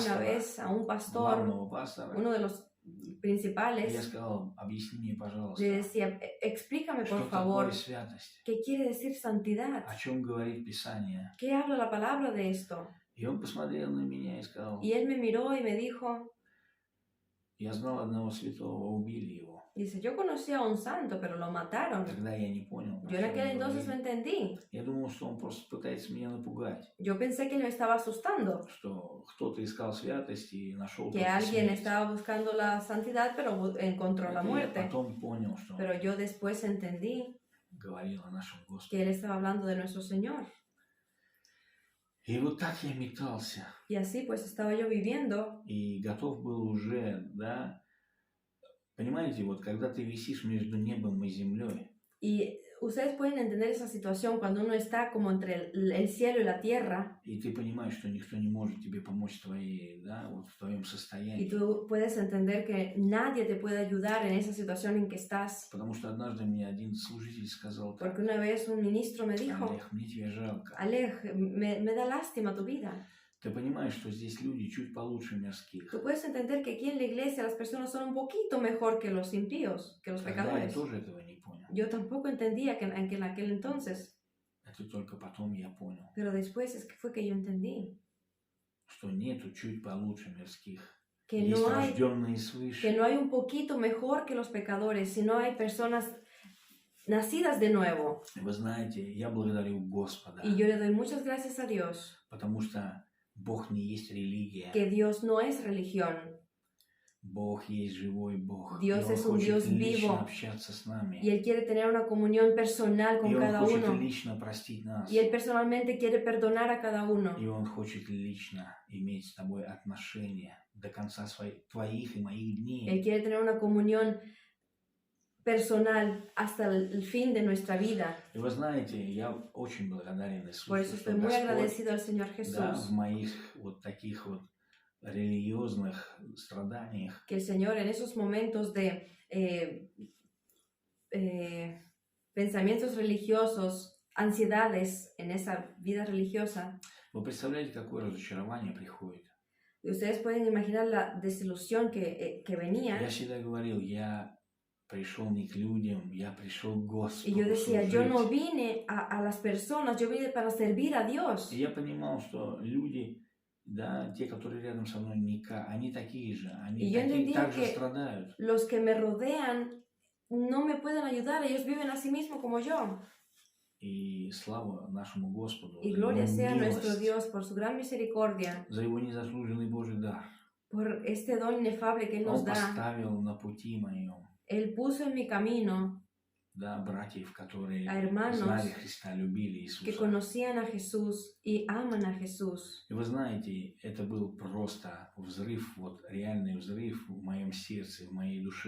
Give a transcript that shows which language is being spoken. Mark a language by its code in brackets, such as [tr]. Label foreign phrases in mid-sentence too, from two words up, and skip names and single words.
[es] pastora, vez a un pastor, [ru] главного пастора, [es] uno de los [ru] я [es] principales, [ru] сказал, объясни мне, пожалуйста, [es] le decía, explícame [ru] что [es] por favor, [ru] такое святость, [es] ¿qué quiere decir santidad? [ru] о чем говорит Писание. [es] ¿Qué habla la palabra de esto? [ru] И он посмотрел на меня и сказал, [es] Y él me miró y me dijo, [ru] я знал одного святого, убили его. [es] dice, yo conocí a un santo, pero lo mataron. [ru] Тогда я не понял, о [es] Yo en [ru] чем [es] aquel [ru] он [es] entonces no [ru] говорит. [es] entendí. [ru] Я думал, что он просто пытается меня напугать, [es] Yo pensé que él me estaba asustando, [ru] что кто-то искал святости и нашел [es] que [ru] только [es] alguien [ru] смерть. [es] estaba buscando la santidad, pero encontró la [ru] Это я [es] muerte. [ru] потом понял, что он [es] Pero yo después entendí [ru] говорил о нашем Господе. [es] que él estaba hablando de nuestro Señor. [ru] И вот так я метался. [es] Y así pues estaba yo viviendo. [ru] И готов был уже, да, понимаете, вот когда ты висишь между небом и землей, [es] Y ustedes pueden entender esa situación cuando uno está como entre el cielo y la tierra, [ru] и ты понимаешь, что никто не может тебе помочь в твоей, да, вот в твоем [es] y [ru] состоянии. [es] tú puedes entender que nadie te puede ayudar en esa situación en que estás. [ru] Потому что однажды мне один служитель сказал так: [es] Porque una vez un ministro me dijo, [ru] Олег, мне тебя жалко. [es] Alej, me da lástima tu vida. [ru] Ты понимаешь, что здесь люди чуть получше мирских. [es] Tú puedes entender que aquí en la iglesia las personas son un poquito mejor que los impíos, que los [ru] Тогда я [es] pecadores. [ru] тоже этого не понял. [es] Yo tampoco entendía que en aquel entonces, [ru] Это только потом я понял, [es] pero después fue que yo entendí [ru] что нету чуть получше мирских. [es] que [ru] Есть [es] no hay [ru] рожденные свыше. [es] que no hay un poquito mejor que los pecadores, sino hay personas nacidas de nuevo. [ru] Вы знаете, я благодарю Господа, [es] Y yo le doy muchas gracias a Dios, [ru] потому что Бог не есть религия. [es] que Dios no es religión. [ru] Бог есть живой Бог. [es] Dios [ru] и Он [es] es un [ru] хочет [es] Dios [ru] лично [es] vivo. [ru] общаться с нами. [es] Y Él quiere tener una comunión personal con [ru] И Он [es] cada [ru] хочет [es] uno. [ru] лично простить нас. [es] Y Él personalmente quiere perdonar a cada uno. [ru] И Он хочет лично иметь с тобой отношения до конца твоих и моих [es] Él [ru] дней. [es] quiere tener una comunión personal hasta el fin de nuestra vida. [ru] И вы знаете, я очень благодарен Иисусу, [es] Por eso [ru] что [es] estoy muy [ru] Господь, [es] agradecido al Señor [ru] да, в [es] Jesús, [ru] моих вот таких вот религиозных страданиях, [es] que el Señor en esos momentos de pensamientos religiosos, ansiedades en esa vida religiosa, [ru] вы представляете, какое разочарование приходит? [es] y ustedes pueden imaginar la desilusión que venía. [ru] Я всегда говорил, я пришел не к людям, я пришел к Господу. [es] Y yo decía, yo no [ru] служить. [es] vine a las personas, yo vine para servir a Dios. [ru] И я понимал, что люди, да, те, которые рядом со мной, они такие же, они [es] Y yo entendía [ru] так же [es] que [ru] страдают. [es] los que me rodean no me pueden ayudar, ellos viven a sí mismos como yo. [ru] И слава нашему Господу [es] Y [ru] за [es] gloria [ru] Его [es] sea a nuestro [ru] милость, [es] Dios por su gran misericordia, [ru] за Его незаслуженный Божий дар. [es] por este don inefable que Él nos [ru] Он [es] da. [ru] поставил на пути моем, [es] Él puso en mi camino [ru] да, братьев, которые [es] a hermanos [ru] знали Христа, любили [es] que [ru] Иисуса. [es] conocían a Jesús y aman a Jesús. [ru] И вы знаете, это был просто взрыв, вот реальный взрыв в моем сердце, в моей душе.